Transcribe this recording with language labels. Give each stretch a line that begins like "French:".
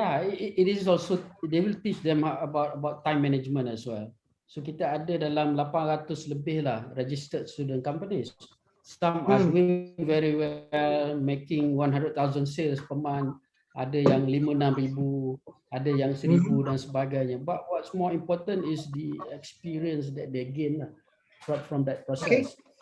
English: It is also, they will teach them about time management as well.
Malay: So kita ada dalam 800 lebih lah
English: registered student companies. Some are doing very well, making 100,000 sales per month.
Malay: Ada yang 5-6,000, ada yang 1,000 dan sebagainya.
English: But what's more important is the experience that they gain from that process.